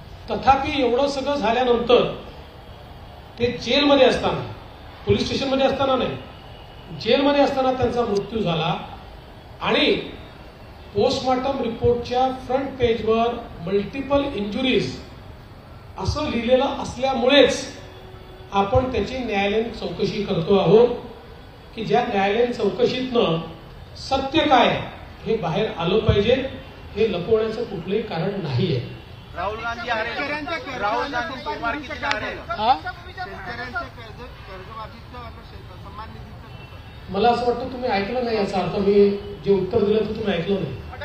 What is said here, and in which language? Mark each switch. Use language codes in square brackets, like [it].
[mr] तथापि एवढं सगळं झाल्यानंतर ते जेलमध्ये असताना, पोलीस स्टेशनमध्ये असताना नाही, जेलमध्ये असताना त्यांचा मृत्यू झाला आणि पोस्टमॉर्टम रिपोर्टच्या फ्रंट पेजवर मल्टिपल इंजुरीज असं लिहिलेलं असल्यामुळेच आपण त्याची न्यायालयीन चौकशी करतो आहोत की ज्या न्यायालयीन चौकशीतनं सत्य काय हे बाहेर आलं पाहिजे, हे लपवण्याचं कुठलंही कारण नाही आहे। [hi] राहुल गांधी आ रहे हैं, राहुल गांधी सोमवार की दिन आ रहे हैं। [mr] मला असं वाटतं तुम्ही ऐकलं नाही, याचा अर्थ मी जे उत्तर दिलं ते तुम्ही ऐकलं नाही।